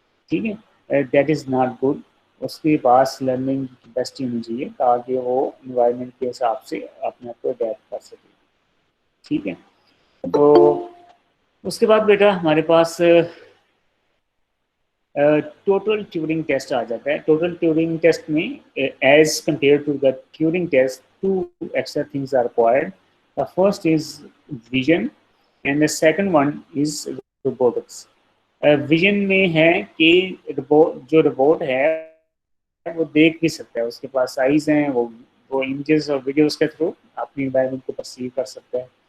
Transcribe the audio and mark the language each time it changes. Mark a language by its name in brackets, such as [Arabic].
[Urdu] ٹھیک ہے, [English] That is not good. [Urdu] اس کے پاس لرننگ کی کیپیسٹی ہونی چاہیے تاکہ وہ انوائرمنٹ کے حساب سے اپنے آپ کو اڈیپٹ کر سکے. ٹھیک ہے, تو اس کے بعد بیٹا ہمارے پاس ٹوٹل ٹیورنگ ٹیسٹ آ جاتا ہے. [English] Total Turing test میں as compare to the Turing test two extra things are required. The first is vision and the second one is robotics. [Urdu] Vision میں ہے کہ جو روبوٹ ہے وہ دیکھ بھی سکتا ہے, اس کے پاس آئیز ہیں, وہ امیجز اور ویڈیوز کے تھرو اپنی انوائرمنٹ کو پرسیو کر سکتا ہے.